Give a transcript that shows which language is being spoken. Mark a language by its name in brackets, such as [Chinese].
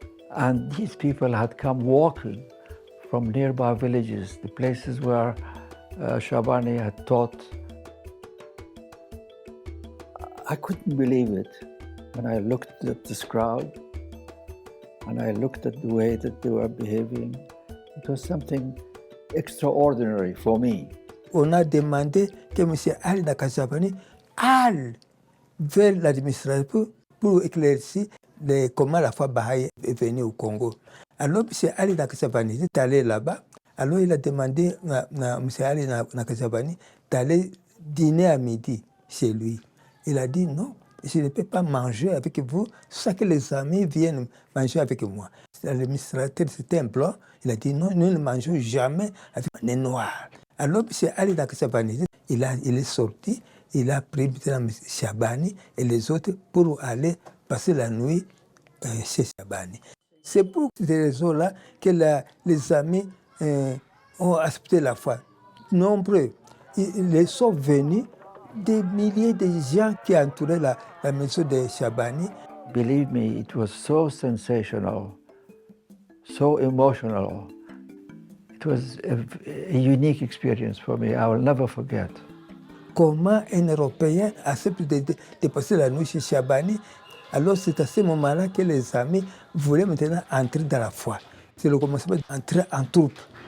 [English] And these people had come walking from nearby villages, the places where Shabani had taught. I couldn't believe it when I looked at this crowd and I looked at the way that they were behaving. It was something extraordinary for me. [French] On a demandé que M. Ali Nakasabani aille vers l'administration pour éclaircir comment la foi Baha'i est venue au Congo. Alors M. Ali Nakasabani est allé là-bas. Alors il a demandé à M. Ali Nakasabani d'aller dîner à midi chez lui. Il a dit non, je ne peux pas manger avec vous sans que les amis viennent manger avec moi. L'administrateur, c'était un blanc. Il a dit non, nous ne mangeons jamais avec les noirs. Alors M. Ali Nakasabani, il est sorti, il a pris M. Shabani et les autres pour aller passer la nuit chez Shabani. C'est pour ces raisons-là que les amis ont accepté la foi. Nombreux, ils sont venus, des milliers de gens qui entouraient la maison de Shabani. [English] Believe me, it was so sensational, so emotional. It was a unique experience for me. I will never forget. [French] Comment un Européen accepte de passer la nuit chez Shabani? Alors c'est à ce moment-là que les amis voulaient maintenant entrer dans la foi. C'est le commencement d'entrer en troupe.